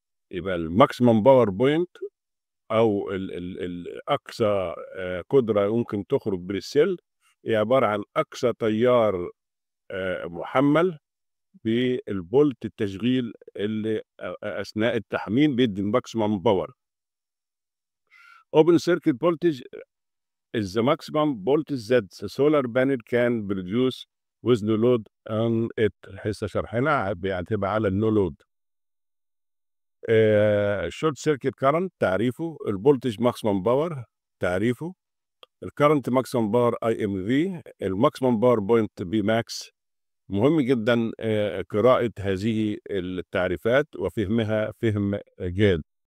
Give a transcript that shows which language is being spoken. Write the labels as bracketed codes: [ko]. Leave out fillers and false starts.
[ar] يبقى الماكسيمم باور بوينت او الاقصى قدره ممكن تخرج من السيل هي عباره عن اقصى تيار محمل بالفولت التشغيل اللي اثناء التحميل بيدي الماكسيمم باور. [en] Open circuit voltage is the maximum voltage that the solar panel can produce with no load on it. [ar] لسه شرحنا بيعتمد على النو لود. short circuit current تعريفه، الفولتج ماكسيمم باور تعريفه، الكرنت ماكسيمم باور اي ام في، الماكسيمم باور بوينت بي ماكس. مهم جدا قراءة هذه التعريفات وفهمها فهم جاد.